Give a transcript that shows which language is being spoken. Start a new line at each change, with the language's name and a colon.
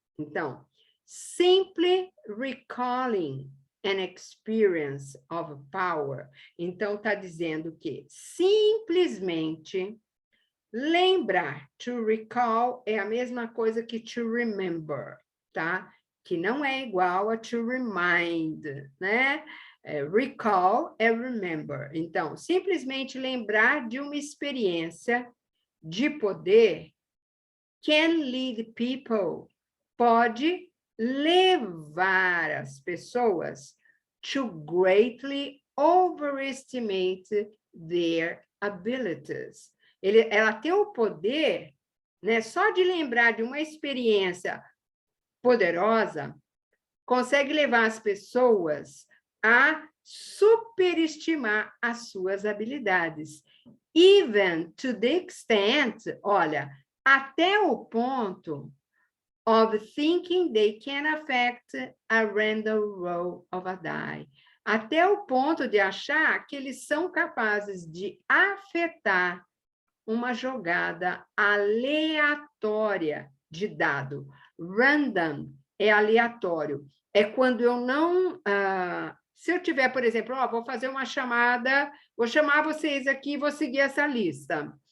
English: Então, simply recalling an experience of power.
Portuguese: Então, está dizendo que simplesmente lembrar,
English: to recall
Portuguese: é a mesma coisa que
English: to remember,
Portuguese: tá? Que não é igual a
English: to remind,
Portuguese: né? Recall é remember. Então, simplesmente lembrar de uma experiência de poder
English: can lead people,
Portuguese: pode levar as pessoas
English: to greatly overestimate their abilities.
Portuguese: Ela tem o poder, né? Só de lembrar de uma experiência poderosa, consegue levar as pessoas a superestimar as suas habilidades.
English: even to the extent,
Portuguese: olha, até o ponto
English: of thinking they can affect a random roll of a die.
Portuguese: Até o ponto de achar que eles são capazes de afetar uma jogada aleatória de dado. Random é aleatório. É quando eu não... se eu tiver, por exemplo, vou fazer uma chamada, vou chamar vocês aqui e vou seguir essa lista.